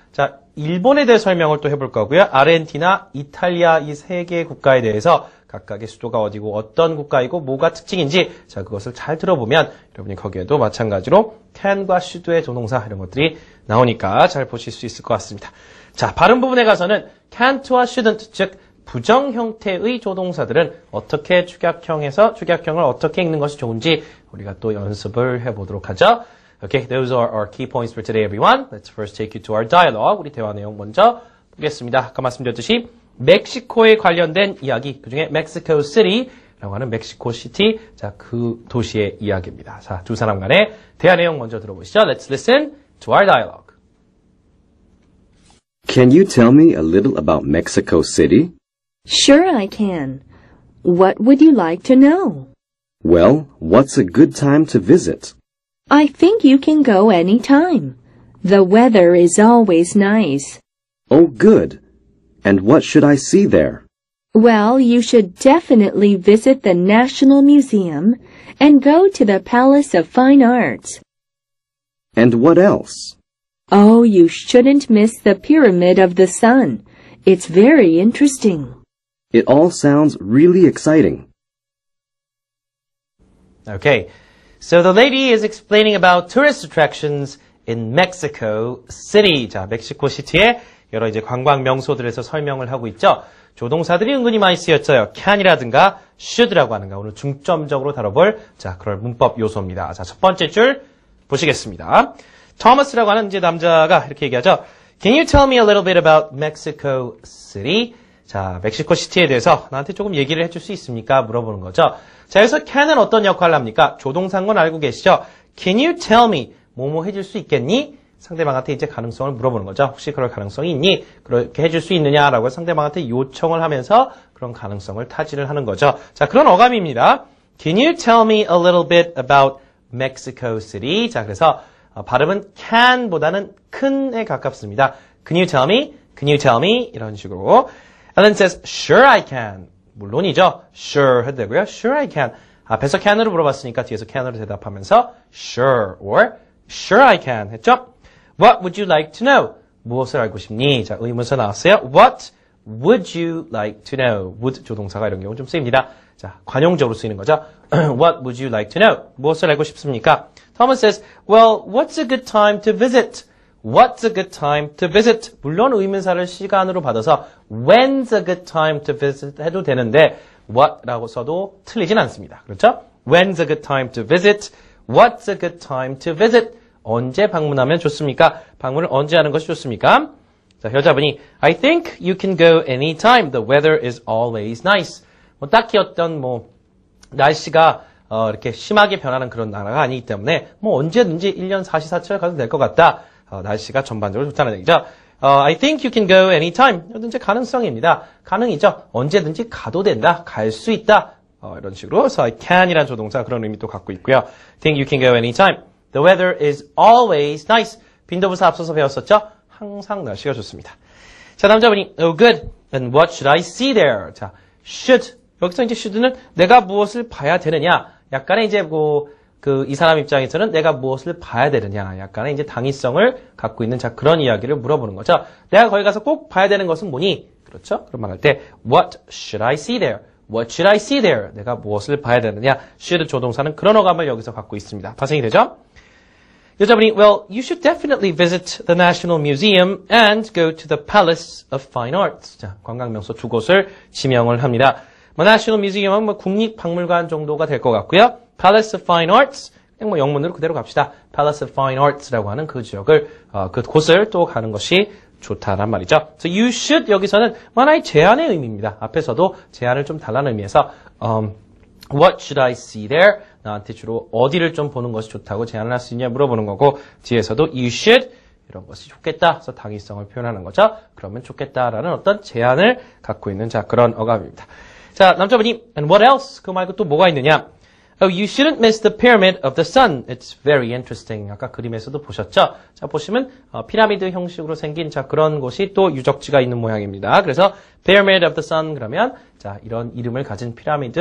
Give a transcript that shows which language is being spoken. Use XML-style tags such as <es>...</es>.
<ko>자, 일본에 대해 설명을 또 해볼 거고요. 아르헨티나, 이탈리아 이 세 개의 국가에 대해서 각각의 수도가 어디고 어떤 국가이고 뭐가 특징인지 자, 그것을 잘 들어보면 여러분이 거기에도 마찬가지로 can과 should의 조동사 이런 것들이 나오니까 잘 보실 수 있을 것 같습니다. 자, 발음 부분에 가서는 can't와 shouldn't, 즉 부정 형태의 조동사들은 어떻게 축약형을 어떻게 읽는 것이 좋은지 우리가 또 연습을 해보도록 하죠.</ko> <en>Okay, those are our key points for today, everyone. Let's first take you to our dialogue.</en> <ko>우리 대화 내용 먼저 보겠습니다. 아까 말씀드렸듯이 멕시코에 관련된 이야기, 그중에 Mexico City라고 하는 멕시코 시티, 자, 그 도시의 이야기입니다. 자, 두 사람 간의 대화 내용 먼저 들어보시죠.</ko> <en>Let's listen to our dialogue. Can you tell me a little about Mexico City? Sure I can. What would you like to know? Well, what's a good time to visit? I think you can go any time. The weather is always nice. Oh, good. And what should I see there? Well, you should definitely visit the National Museum and go to the Palace of Fine Arts. And what else? Oh, you shouldn't miss the Pyramid of the Sun. It's very interesting. It all sounds really exciting. Okay, so the lady is explaining about tourist attractions in Mexico City.</en> <ko>자, 멕시코 시티의 여러 이제 관광 명소들에서 설명을 하고 있죠. 조동사들이 은근히 많이 쓰였어요. can이라든가 should라고 하는 거 오늘 중점적으로 다뤄볼 자, 그럴 문법 요소입니다. 자, 첫 번째 줄 보시겠습니다. 토머스라고 하는 이제 남자가 이렇게 얘기하죠.</ko> <en>Can you tell me a little bit about Mexico City?</en> <ko>자, 멕시코 시티에 대해서 나한테 조금 얘기를 해줄 수 있습니까? 물어보는 거죠. 자, 여기서 can은 어떤 역할을 합니까? 조동사인 건 알고 계시죠?</ko> <en>Can you tell me?</en> <ko>뭐뭐 해줄 수 있겠니? 상대방한테 이제 가능성을 물어보는 거죠. 혹시 그럴 가능성이 있니? 그렇게 해줄 수 있느냐라고 상대방한테 요청을 하면서 그런 가능성을 타진을 하는 거죠. 자, 그런 어감입니다.</ko> <en>Can you tell me a little bit about Mexico City?</en> <ko>자, 그래서 발음은 can보다는 큰에 가깝습니다.</ko> <en>Can you tell me? Can you tell me? 이런 식으로. Ellen says, sure I can.</en> <ko>물론이죠.</ko> <en>Sure 해도 되고요. Sure I can.</en> <ko>앞에서 can으로 물어봤으니까 뒤에서 can으로 대답하면서</ko> <en>sure or sure I can</en> <ko>했죠.</ko> <en>What would you like to know?</en> <ko>무엇을 알고 싶니? 자, 의문사 나왔어요. What</ko> <en>would you like to know?</en> <ko>would 조동사가 이런 경우 좀 쓰입니다. 자, 관용적으로 쓰이는 거죠.</ko> <en>What would you like to know?</en> <ko>무엇을 알고 싶습니까?</ko> <en>Thomas says, well, what's a good time to visit? What's a good time to visit?</en> <ko>물론 의문사를 시간으로 받아서 when's a good time to visit 해도 되는데 what라고 써도 틀리진 않습니다. 그렇죠?</ko> <en>When's a good time to visit? What's a good time to visit?</en> <ko>언제 방문하면 좋습니까? 방문을 언제 하는 것이 좋습니까? 자, 여자분이</ko> <en>I think you can go anytime. The weather is always nice.</en> <ko>뭐 딱히 어떤 날씨가 이렇게 심하게 변하는 그런 나라가 아니기 때문에 언제든지 1년 44철 가도 될 것 같다. 날씨가 전반적으로 좋다는 얘기죠.</ko> <en>I think you can go anytime.</en> <ko>이든지 가능성입니다. 가능이죠. 언제든지 가도 된다. 갈 수 있다. 이런 식으로. 그래서 I can이라는 조동사 그런 의미도 갖고 있고요.</ko> <en>think you can go anytime. The weather is always nice.</en> <ko>빈도부사 앞서서 배웠었죠. 항상 날씨가 좋습니다. 자, 남자분이 oh good.</ko> <en>And what should I see there?</en> <ko>자, should. 여기서 이제 should는 내가 무엇을 봐야 되느냐. 약간의 이제 이 사람 입장에서는 내가 무엇을 봐야 되느냐. 약간의 이제 당위성을 갖고 있는 자, 그런 이야기를 물어보는 거죠. 내가 거기 가서 꼭 봐야 되는 것은 뭐니? 그렇죠? 그런 말할 때</ko> <en>what should I see there? What should I see there?</en> <ko>내가 무엇을 봐야 되느냐. should 조동사는 그런 어감을 여기서 갖고 있습니다. 파생이 되죠? 여자분이</ko> <en>well, you should definitely visit the National Museum and go to the Palace of Fine Arts.</en> <ko>자, 관광명소 두 곳을 지명을 합니다. National Museum은 국립박물관 정도가 될 것 같고요. Palace of Fine Arts, 그냥 영문으로 그대로 갑시다. Palace of Fine Arts라고 하는 그 지역을, 그 곳을 또 가는 것이 좋다란 말이죠.</ko> <en>So you should</en> <ko>여기서는 하나의 제안의 의미입니다. 앞에서도 제안을 좀 달라는 의미에서</ko> <en>What should I see there?</en> <ko>나한테 주로 어디를 좀 보는 것이 좋다고 제안을 할 수 있냐 물어보는 거고 뒤에서도 you should 이런 것이 좋겠다. 그래서 당위성을 표현하는 거죠. 그러면 좋겠다라는 어떤 제안을 갖고 있는 자 그런 어감입니다. 자, 남자분이</ko> <en>and what else?</en> <ko>그 말고 또 뭐가 있느냐?</ko> <en>Oh, you shouldn't miss the pyramid of the sun. It's very interesting.</en> <ko>아까 그림에서도 보셨죠? 자, 보시면 피라미드 형식으로 생긴 자 그런 곳이 또 유적지가 있는 모양입니다. 그래서 pyramid of the sun 그러면 자, 이런 이름을 가진 피라미드</ko>